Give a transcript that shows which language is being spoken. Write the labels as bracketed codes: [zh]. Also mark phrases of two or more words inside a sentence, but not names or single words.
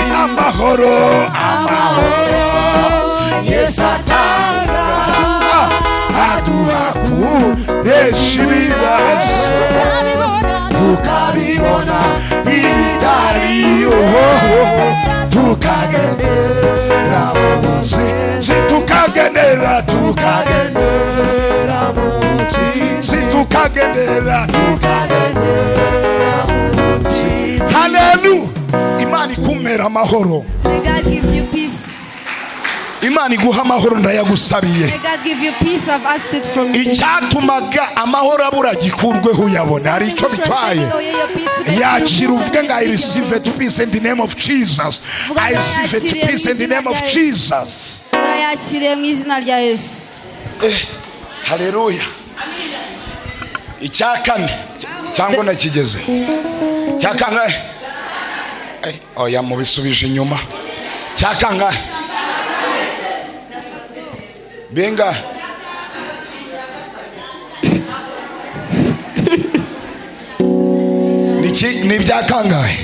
[rw] Amahoro, amahoro Yesu atanga aduha kunesha ibibazo, tukabibona ibitariho, tukagendera mu butsinzi. Tukagendera mu butsinzi. Tukagendera mu butsinzi. Hallelujah. Imana ikumera amahoro. [en] May God give you peace. [rw] Imana iguha amahoro ndayagusabiye. [en] May God give you peace. I've asked it from you. [rw] Icyatumaga amahoro abura gikurweho uyabona, hari icyo bitwaye. Yakira uvuge ngo [en] I receive it peace in the name of Jesus. I receive it peace in the name of Jesus. [rw] Urayakiriye mu izina rya Yesu. Hallelujah. icyakane cyangwa nakigeze cyakangahe oya mubisubije inyuma cyakangahe benga ni byakangahe